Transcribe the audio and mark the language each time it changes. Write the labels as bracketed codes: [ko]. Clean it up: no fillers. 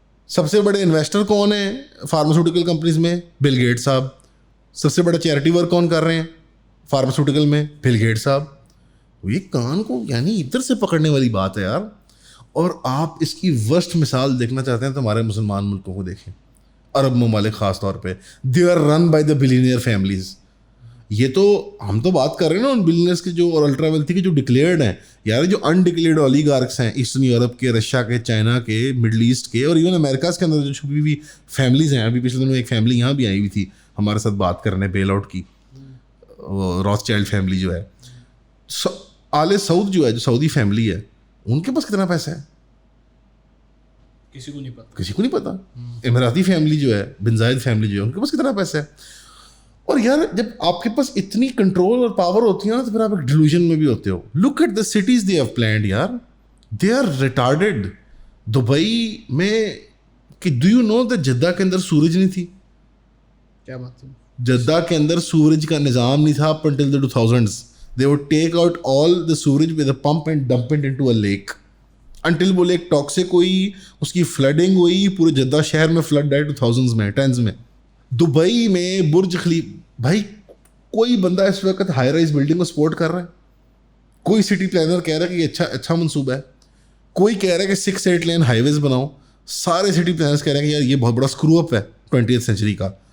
[ur] سب سے بڑے انویسٹر کون ہیں فارماسیوٹیکل کمپنیز میں؟ بل گیٹس صاحب. سب سے بڑا چیریٹی ورک کون کر رہے ہیں فارماسیوٹیکل میں؟ بل گیٹس صاحب. یہ کان کو یعنی ادھر سے پکڑنے والی بات ہے یار. اور آپ اس کی ورسٹ مثال دیکھنا چاہتے ہیں تو ہمارے مسلمان ملکوں کو دیکھیں, عرب ممالک خاص طور پہ. [en] They are run by the billionaire families. [ur] یہ تو ہم تو بات کر رہے ہیں نا ان بلینئرس کے جو, اور الٹرا ویلتھی کے جو ڈکلیئرڈ ہیں یار. جو انڈکلیئرڈ اولیگارکس ہیں ایسٹرن یورپ کے, رشیا کے, چائنا کے, مڈل ایسٹ کے, اور ایون امریکہ کے اندر جو چھپی ہوئی فیملیز ہیں. ابھی پچھلے دنوں ایک فیملی یہاں بھی آئی ہوئی تھی ہمارے ساتھ بات کرنے بیل آؤٹ کی, راس چائلڈ فیملی جو ہے. آل سعود جو ہے, جو سعودی فیملی ہے, ان کے پاس کتنا پیسہ ہے کسی کو نہیں پتا. اماراتی فیملی جو ہے, بن زائد فیملی جو ہے, ان کے پاس کتنا پیسہ ہے. اور یار جب آپ کے پاس اتنی کنٹرول اور پاور ہوتی ہے نا تو پھر آپ ایک ڈیلوژن میں بھی ہوتے ہو. [en] Look at the cities they have planned یار, they are retarded. [ur] دبئی میں کہ [en] do you know the [ur] Jeddah کے اندر سورج نہیں تھی. کیا بات ہے, جدہ کے اندر سورج کا نظام نہیں تھا [en] Up until the 2000s. They would take out all the sewage with a pump and dump it into a lake. [ur] Until وہ لیک ٹاکسک ہوئی, اس کی فلڈنگ ہوئی, پورے جدہ شہر میں فلڈ آئے 2000s میں, 10s میں. دبئی میں برج خلیفہ, بھائی کوئی بندہ اس وقت ہائی رائز بلڈنگ کو سپورٹ کر رہا ہے؟ کوئی سٹی پلانر کہہ رہا ہے کہ یہ اچھا منصوبہ ہے؟ کوئی کہہ رہا ہے کہ 6-8 لین ہائی ویز بناؤ؟ سارے سٹی پلانرز کہہ رہے ہیں کہ یار یہ بہت بڑا اسکرو اپ ہے 20th سینچری کا.